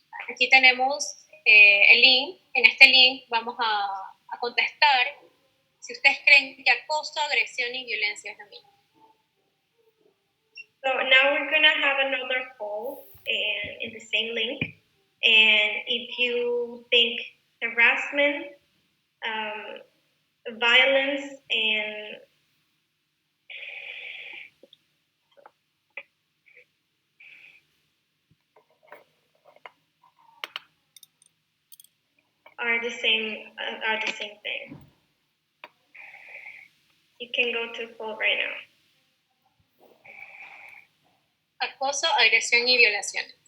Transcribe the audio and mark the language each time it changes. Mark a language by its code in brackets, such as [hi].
[es] Aquí tenemos el link. En este link vamos a contestar si ustedes creen que acoso, agresión y violencia es lo mismo. [en] So now we're going to have another poll in the same link. And if you think harassment, violence, and are the same thing, you can go to poll right now. [es] Acoso, agresión y violación.